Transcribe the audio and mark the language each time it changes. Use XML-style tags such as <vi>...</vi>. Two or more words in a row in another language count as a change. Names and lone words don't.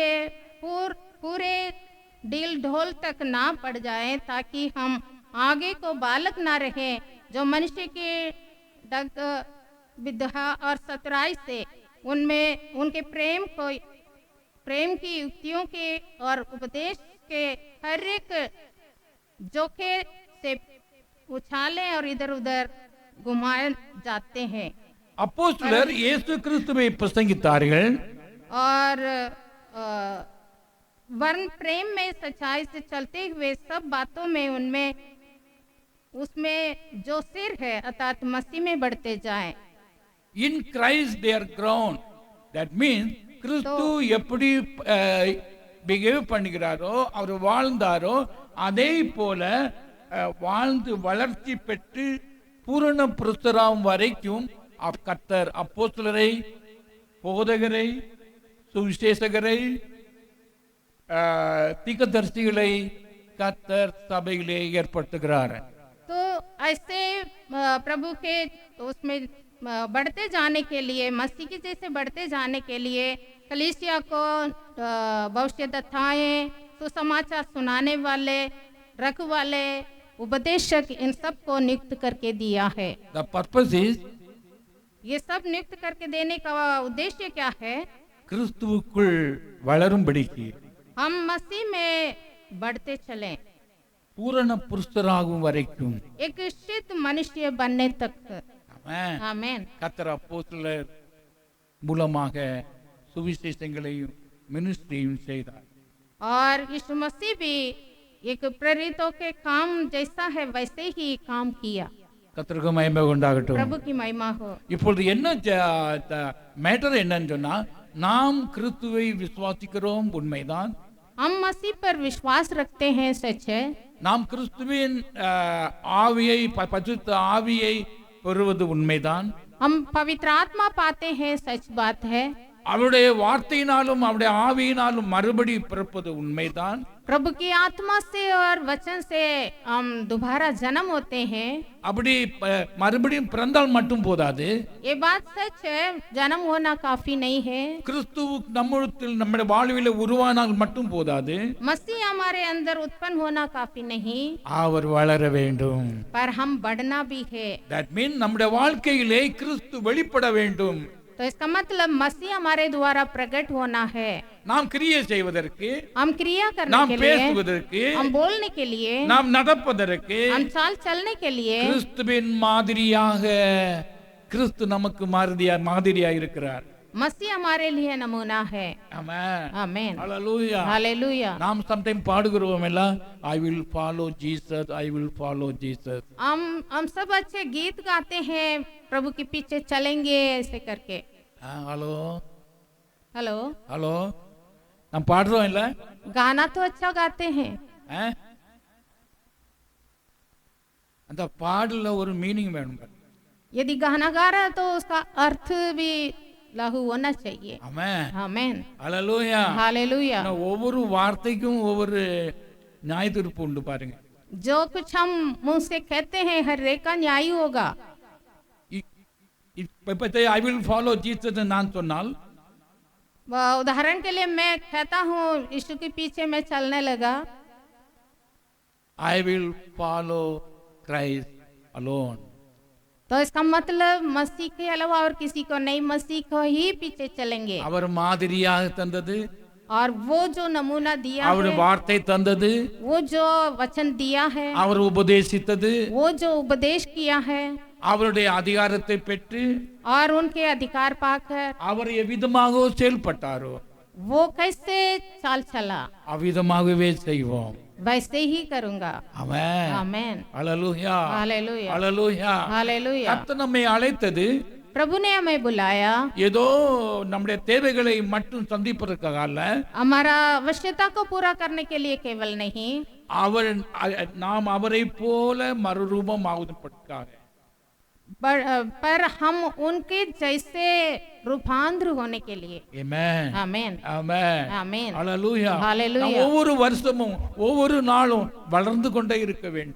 <hi>पूरे दिल ढोल तक ना पड़ जाए, ताकि हम आगे को बालक ना रहे जो मनुष्य के डग विद्या और सतराई से उनमें उनके प्रेम की युक्तियों के और उपदेश के हर एक जोखे से उछाले और इधर उधर घुमाए जाते हैं।</hi> <ta>அப்போஸ்தலர் இயேசு கிறிஸ்துவை பிரசங்கித்தார்கள்.</ta> <hi>और वर्ण प्रेम में सच्चाई से चलते हुए सब बातों में उनमें उसमें जो सिर है अर्थात मसीह में बढ़ते जाएं।</hi> <en>In Christ they are grown. That means</en> <ta>கிறிஸ்து எப்படி பிஹேவ் பண்ணுகிறாரோ, அவர் வாழ்ந்தாரோ, அதே போல வாழ்ந்து வளர்ச்சி பெற்று பூரண புருஷராகும் வரைக்கும் கர்த்தர் அப்போஸ்தலரை, போதகரை, சுவிசேஷகரை, தீர்க்கதரிசிகளை கர்த்தர் சபையிலே ஏற்படுத்துகிறார்.</ta> <hi>तो ऐसे प्रभु के उसमें बढ़ते जाने के लिए, मसीह के जैसे बढ़ते जाने के लिए कलीसिया को भविष्यद्वक्ताएं, सुसमाचार सुनाने वाले, रखवाले, उपदेशक, इन सब को नियुक्त करके दिया है।</hi> <en>The purpose is,</en> <hi>ये सब नियुक्त करके देने का उद्देश्य क्या है?</hi> <ta>கிறிஸ்துவுக்குள் வளரும்படிக்கு,</ta> <hi>हम मसीह में बढ़ते चलें,</hi> <ta>பூரண புருஷராகும் வரைக்கும்.</ta> <hi>एक सिद्ध मनुष्य बनने तक।</hi> <ta>ஆமென்.</ta> <hi>आमीन।</hi> <ta>கர்த்தர் அப்போஸ்தலர் மூலமாக சுவிசேஷங்களையும் மினிஸ்ட்ரியும் செய்தார்.</ta> <hi>और यीशु मसीह भी एक प्रेरितों के काम जैसा है वैसे ही काम किया।</hi> <ta>கர்த்தருக்கு மகிமை உண்டாகட்டும்.</ta> <hi>प्रभु की महिमा हो।</hi> <ta>இப்பொழுது என்ன மேட்டர் என்னன்னு சொன்னா, நாம் கிறிஸ்துவை விசுவாசிக்கிறோம், உண்மைதான்.</ta> <hi>हम मसीह पर विश्वास रखते हैं, सच है।</hi> <ta>நாம் கிறிஸ்துவின் ஆவியை, பரிசுத்த ஆவியை பெறுவது உண்மைதான்.</ta> <hi>हम पवित्र आत्मा पाते हैं, सच बात है।</hi> <ta>அவருடைய வார்த்தையினாலும் அவருடைய ஆவியினாலும் மறுபடி பிறப்பது உண்மைதான்.</ta> <hi>प्रभु की आत्मा से और वचन से हम दोबारा जन्म होते हैं।</hi> <ta>அப்படி மறுபடியும் பிறந்தால் மட்டும் போதாது.</ta> <hi>ये बात सच है, जन्म होना काफी नहीं है।</hi> <ta>கிறிஸ்து நம்முடைய வாழ்வில உருவானால் மட்டும் போதாது.</ta> <hi>मसीह हमारे अंदर उत्पन्न होना काफी नहीं,</hi> <ta>அவர் வளர வேண்டும்.</ta> <hi>पर हम बढ़ना भी है।</hi> <en>That means</en> <ta>நம்முடைய வாழ்க்கையிலே கிறிஸ்து வெளிப்பட வேண்டும்.</ta> <hi>तो इसका मतलब मसीह हमारे द्वारा प्रकट होना है।</hi> <ta>நாம் கிரியை செய்வதற்கு,</ta> <hi>हम क्रिया करने</hi> <ta>நாம்</ta> <hi>के लिए,</hi> <ta>பேசுவதற்கு,</ta> <hi>हम बोलने के लिए,</hi> <ta>நாம் நடப்பதற்கு,</ta> <hi>हम चाल चलने के लिए</hi> <ta>கிறிஸ்துவின் மாதிரியாக கிறிஸ்து நமக்கு மாதிரியா இருக்கிறார்.</ta> <hi>मसीह हमारे लिए नमूना है।</hi> <ta>ஆமென்.</ta> <hi>आमेन,</hi> <ta>ஹalleluya.</ta> <hi>हालेलुया।</hi> <ta>நாம் சம்டைம் பாடுகிறோம் எல்லாம்,</ta> <en>I will follow Jesus, I will follow Jesus.</en> <hi>हम सब अच्छे गीत गाते हैं, प्रभु के पीछे चलेंगे ऐसे करके।</hi> <ta>ஹலோ</ta> <hi>हेलो,</hi> <ta>ஹலோ, நாம் பாடுறோம் இல்ல?</ta> <hi>गाना तो अच्छा गाते हैं,</hi> <ta>ஆ? அந்த பாடல ஒரு மீனிங் வேணும்.</ta> <hi>यदि गाना गा रहा है तो उसका अर्थ भी लागू होना चाहिए।</hi> <ta>ஆமென்.</ta> <hi>आमेन,</hi> <ta>ஹalleluya.</ta> <hi>हालेलुया।</hi> <ta>ஒவ்வொரு வார்த்தைக்கும் ஒவ்வொரு நியாய தீர்ப்பு உண்டு பாருங்க.</ta> <hi>जो कुछ हम मुंह से कहते हैं हर एक का न्याय होगा।</hi> <en>இப்ப I will follow Jesus</en> <ta>நான் சொன்னால்,</ta> <hi>उदाहरण के लिए मैं कहता हूँ यीशु के पीछे मैं चलने लगा,</hi> <en>I will follow Christ alone.</en> <hi>तो इसका मतलब मसीह के अलावा और किसी को नहीं, मसीह को ही पीछे चलेंगे।</hi> <ta>அவர் மாதிரியாக தந்தது,</ta> <hi>और वो जो नमूना दिया</hi> <ta>அவர்</ta> <hi>है,</hi> <ta>வார்த்தை தந்தது,</ta> <hi>वो जो वचन दिया है,</hi> <ta>அவர் உபதேசித்தது,</ta> <hi>वो जो उपदेश किया है,</hi> <ta>அவருடைய அதிகாரத்தை பெற்று</ta> <hi>और उनके अधिकार पाकर</hi> <ta>அவர் எவ்விதமாக செயல்பட்டாரோ</ta> <hi>वो कैसे चाल चला,</hi> <ta>அவ்விதமாகவே செய்வோம்.</ta> <hi>वैसे ही करूंगा।</hi> <ta>ஆமென்.</ta> <hi>आमेन,</hi> <ta>ஹalleluya.</ta> <hi>हालेलुया,</hi> <ta>ஹalleluya.</ta> <hi>हालेलुया।</hi> <ta>கர்த்தர் நம்மை அழைத்தது</ta> <hi>प्रभु ने हमें बुलाया</hi> <ta>ஏதோ நம்முடைய தேவைகளை மட்டும் சந்திப்பதற்காக அல்ல,</ta> <hi>हमारा आवश्यकता को पूरा करने के लिए केवल नहीं,</hi> <ta>அவர் நாம் அவரை போல மறுரூபம் ஆவதற்காக.</ta> <hi>पर हम उनके जैसे रूपांतर होने के लिए।</hi> <ta>ஆமென்.</ta> <hi>आमेन,</hi> <ta>ஆமென்.</ta> <hi>आमेन,</hi> <ta>ஹalleluya.</ta> <hi>हालेलुया।</hi> <ta>நாம் ஒவ்வொரு வருஷமும் ஒவ்வொரு நாளும் வளர்ந்து கொண்டே இருக்க வேண்டும்.</ta>